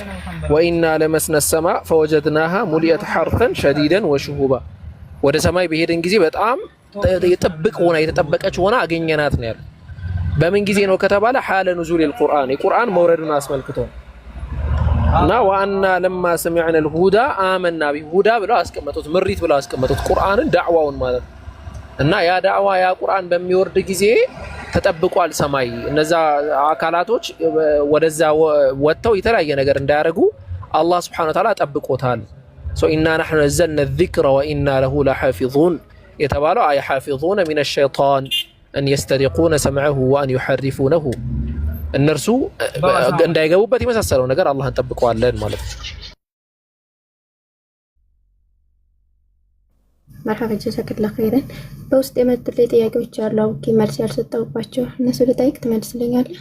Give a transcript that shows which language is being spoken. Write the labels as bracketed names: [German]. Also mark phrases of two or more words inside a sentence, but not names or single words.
[Arabic] وأنا لمسنا السماء فوجدناها ملئت حرسا شديدا وشهبا [Amharic] ወደ ሰማይ በሄድን ጊዜ በጣም የጠብቅ ሆና የተጠበቀች ሆና አገኘናት ነው ያለው። በምን ጊዜ ነው ከተባለ [Arabic] حال نزول القرآن [Amharic] የቁርአን መውረዱን አስመልክቶ እና [Arabic] وأنا لما سمعنا الهدى آمنا به [Amharic] ሁዳ ብለው አስቀመጡት፣ ምሪት ብለው አስቀመጡት ቁርአንን ዳዕዋውን ማለት እና ያ ዳዕዋ ያ ቁርአን በሚወርድ ጊዜ ተጠብቋል ሰማይ እነዛ አካላቶች ወደዛ ወጥተው የተለያየ ነገር እንዳያረጉ አላህ [Arabic] سبحانه وتعالى [Amharic] ጠብቆታል። ኢና [Arabic] نحن نزلنا الذكر وإنا له لحافظون [Amharic] የተባለው አይ [Arabic] حافظون من الشيطان أن يسترقون سمعه وأن يحرفونه [Amharic] እነርሱ እንዳይገቡበት የመሳሰለው ነገር አላህን ጠብቀዋለን ማለት ነው። መርሐባ [Arabic] جزاك الله خيرا። [Amharic] በውስጥ የመጡልኝ ጥያቄዎች አሉ አውቄ መልስ ያልሰጠሁባቸው እነሱ ልጠይቅ ትመልስልኛለህ?